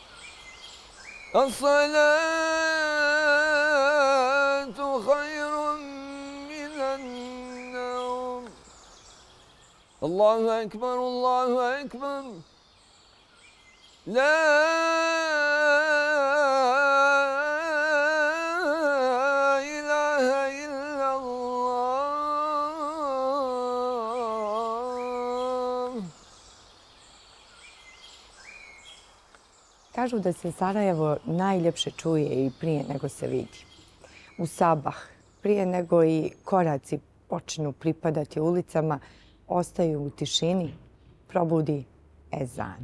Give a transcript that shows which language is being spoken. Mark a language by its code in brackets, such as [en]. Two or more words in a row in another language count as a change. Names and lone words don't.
[ar] الصلاة خير من النوم الله أكبر الله أكبر لا إله إلا الله. [bs] Kažu da se Sarajevo najljepše čuje i prije nego se vidi. U sabah, prije nego i koraci počnu pripadati ulicama, ostaju u tišini, probudi ezan.